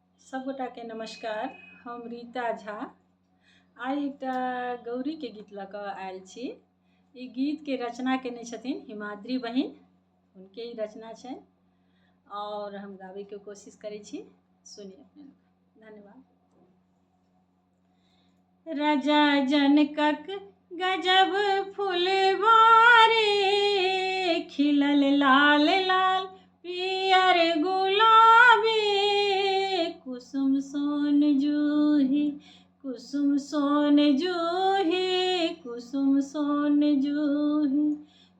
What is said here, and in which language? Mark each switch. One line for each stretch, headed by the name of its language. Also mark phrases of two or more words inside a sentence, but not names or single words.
Maithili: सब गोटा के नमस्कार। हम रीता झा आइ एकटा गौरी के गीत लऽ कऽ आयल छी। ई गीत के रचना केने छथिन हिमाद्री बहिन, हुनके ई रचना छै और हम गाबै के कोशिश करै छी। सुनिए अपने लोग। धन्यवाद। राजा जनकक गजब फुलवारी, खिलल लाल लाल पियर गुलाबी, कुसुम सोन जूही कुसुम सोन जूही कुसुम सोन जूही।